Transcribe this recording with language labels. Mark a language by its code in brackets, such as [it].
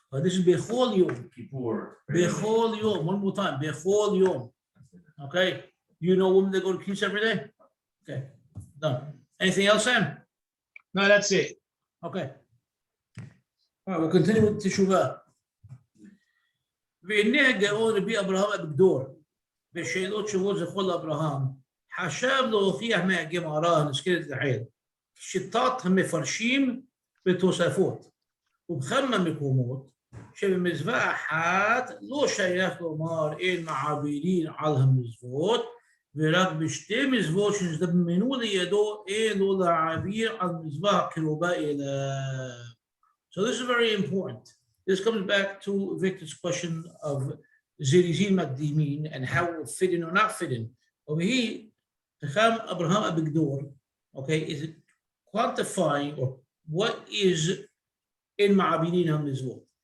[en] But this is bechol yom. Kippur. Bechol yom. One more time. Bechol yom. Okay. You know women that go to Knesset every day? Okay. Done. Anything else, Sam? No, that's it. Okay. All right. We'll continue with Teshuvah. [he] והנה הגאון רבי אברהם אבגדור בשאלות שבועות זכור לאברהם חשב להוכיח מהגמרא הנזכרת לעיל, שיטת המפרשים בתוספות, ובכמה מקומות שבמצווה אחת לא שייך לומר אין מעבירין על המזוות, ורק בשתי מצוות שנזדמנו לידו אין לו להעביר על מצווה הקרובה אליו. [en] So this is very important. This comes back to Victor's question of Zirizin Makdimin and how it will fit in or not fit in. Over here, Hakham Obadiah Yosef, okay, is quantifying or what is in Ma'abirin HaMizvot.